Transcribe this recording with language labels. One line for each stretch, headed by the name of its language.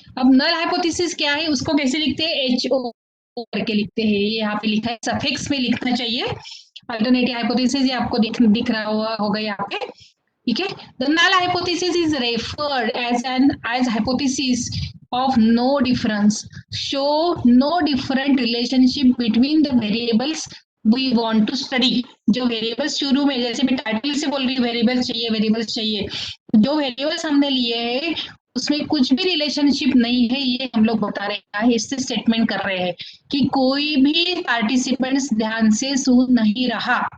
Hindi: अब null hypothesis क्या है, उसको कैसे लिखते हैं, HO करके लिखते हैं. ये यहाँ पे लिखा है, सफिक्स में लिखना चाहिए. अल्टरनेटिव हाइपोथेसिस ये आपको दिख रहा होगा यहाँ पे. ठीक है.
English: The null hypothesis is referred as hypothesis of no difference. Show no different relationship between the variables we want to study.
Hindi: जो वेरिएबल्स शुरू में, जैसे मैं टाइटल से बोल रही हूँ वेरिएबल्स चाहिए, जो वेरिएबल्स हमने लिए हैं उसमें कुछ भी रिलेशनशिप नहीं है, ये हम लोग बता रहे हैं, इससे स्टेटमेंट कर रहे हैं कि कोई भी पार्टिसिपेंट्स ध्यान से सुन नहीं रहा।